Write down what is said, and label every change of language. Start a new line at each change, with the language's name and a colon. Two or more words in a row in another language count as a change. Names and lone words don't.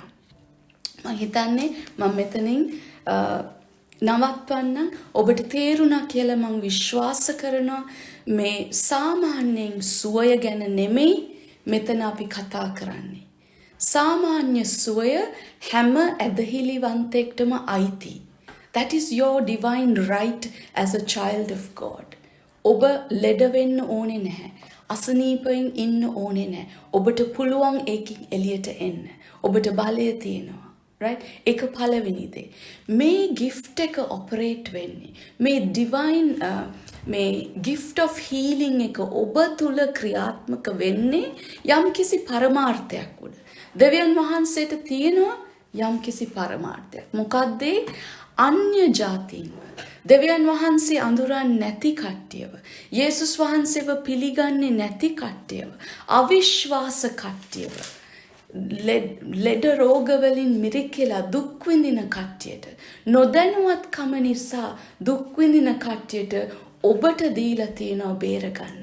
Sinhala: මං හිතන්නේ මම මෙතනින් නවත්වන්න ඔබට තේරුණා කියලා මං විශ්වාස කරනවා. මේ සාමාන්‍යයෙන් සුවය ගැන නෙමෙයි මෙතන අපි කතා කරන්නේ. සාමාන්‍ය සුවය හැම ඇදහිලිවන්තෙක්ටම අයිති.
English: That is your divine right as a child of God.
Sinhala: ඔබ ලෙඩ වෙන්න ඕනේ නැහැ. අසනීපයෙන් ඉන්න ඕනේ නැහැ. ඔබට පුළුවන් ඒකින් එළියට එන්න. ඔබට බලය තියෙනවා. Right? ඒක පළවෙනි දේ. මේ gift එක operate වෙන්නේ. මේ divine මේ
English: gift of healing
Sinhala: එක ඔබ තුල ක්‍රියාත්මක වෙන්නේ යම්කිසි පරමාර්ථයක් උඩ. දෙවියන් වහන්සේට තියෙනවා යම්කිසි පරමාර්ථයක්. මොකක්ද? අන්‍ය ජාතීන්ව දෙවියන් වහන්සේ අඳුරන්නේ නැති කට්ටියව, යේසුස් වහන්සේව පිළිගන්නේ නැති කට්ටියව, අවිශ්වාස කට්ටියව, ලෙඩ රෝග වලින් මිරිකලා දුක් විඳින කට්ටියට, නොදැනුවත්කම නිසා දුක් විඳින කට්ටියට ඔබට දීලා තියෙනවා බේරගන්න.